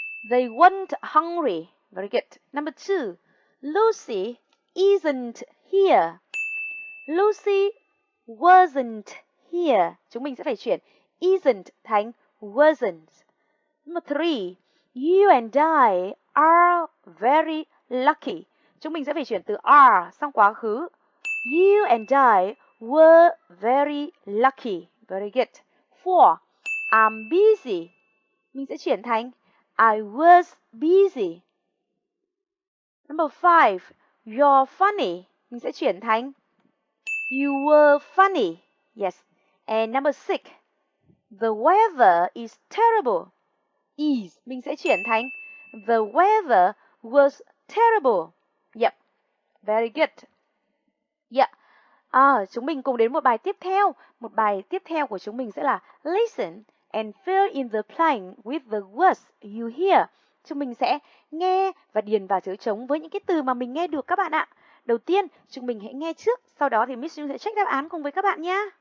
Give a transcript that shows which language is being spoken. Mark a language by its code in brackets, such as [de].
[en] They weren't hungry. Very good. Number 2. Lucy isn't here. Lucy wasn't here. [vi] Chúng mình sẽ phải chuyển isn't thành wasn't. [en] Number 3. You and I are very lucky. [vi] Chúng mình sẽ phải chuyển từ are sang quá khứ. [en] You and I were very lucky. Very good. 4. I'm busy. [vi] Mình sẽ chuyển thành [en] I was busy. Number 5. You're funny. [vi] Mình sẽ chuyển thành [en] you were funny. Yes. And number 6. The weather is terrible. Is. [vi] Mình sẽ chuyển thành [en] the weather was terrible. Yep. Very good. Yeah. [vi] Chúng mình cùng đến một bài tiếp theo. Một bài tiếp theo của chúng mình sẽ là [en] listen and fill in the blank with the words you hear. [vi] Chúng mình sẽ nghe và điền vào chỗ trống với những cái từ mà mình nghe được các bạn ạ. Đầu tiên, chúng mình hãy nghe trước, sau đó thì Miss Nhung sẽ check đáp án cùng với các bạn nhé.